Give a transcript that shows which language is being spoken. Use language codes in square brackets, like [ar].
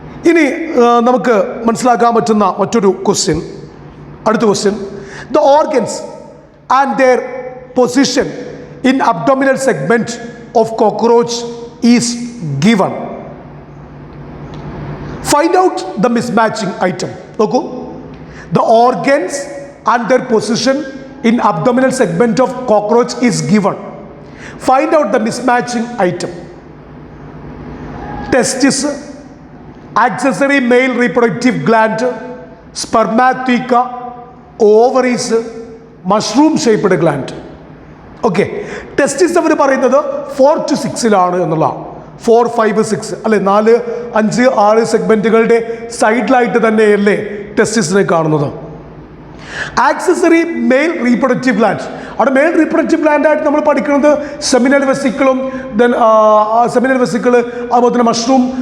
[ml] ഇനി നമുക്ക് മനസ്സിലാക്കാൻ പറ്റുന്ന മറ്റൊരു ക്വസ്റ്റ്യൻ, അടുത്ത question, [en] The organs and their position in abdominal segment of cockroach is given. Find out the mismatching item. നോക്കൂ, ദ organs and their പൊസിഷൻ in abdominal segment of cockroach is given. Find out the mismatching item. Testis, accessory male reproductive gland, spermatheca, ovaries, mushroom shaped gland. [ml] Okay, testis അവർ പറയുന്നത് 4 to 6 എന്നുള്ളതാണ്. 4, 5, 6 അല്ലെ, 4, 5, 6 സെഗ്മെന്റുകളുടെ സൈഡിലായിട്ട് തന്നെയല്ലേ ടെസ്റ്റിസിനെ കാണുന്നത്. Accessory mail reproductive gland, അവിടെ mail reproductive gland ആയിട്ട് നമ്മൾ പഠിക്കുന്നത് സെമിനൽ വെസിക്കിളും സെമിനൽ വെസിക്കിൾ, അതുപോലെ തന്നെ മഷ്റൂം.